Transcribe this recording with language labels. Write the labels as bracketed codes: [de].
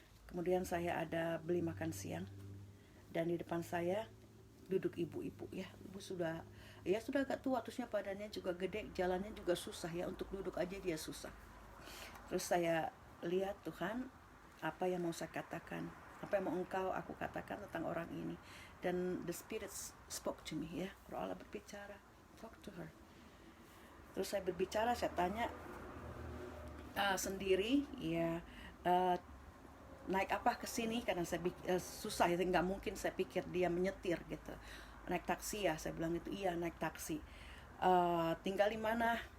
[id] Kemudian saya ada beli makan siang, dan di depan saya duduk ibu-ibu ya. Ibu sudah agak tua, terusnya badannya juga gede, jalannya juga susah ya, untuk duduk aja dia susah. Terus saya lihat, Tuhan, apa yang mau saya katakan, apa yang mau aku katakan tentang orang ini. [en] Dan the Spirit spoke to me ya, [id] Roh Allah berbicara, [en] talk to her. [id] Terus saya berbicara, saya tanya sendiri ya, naik apa ke sini, karena saya susah ya, nggak mungkin saya pikir dia menyetir gitu. Naik taksi ya, saya bilang itu. Iya, naik taksi. Tinggal di mana?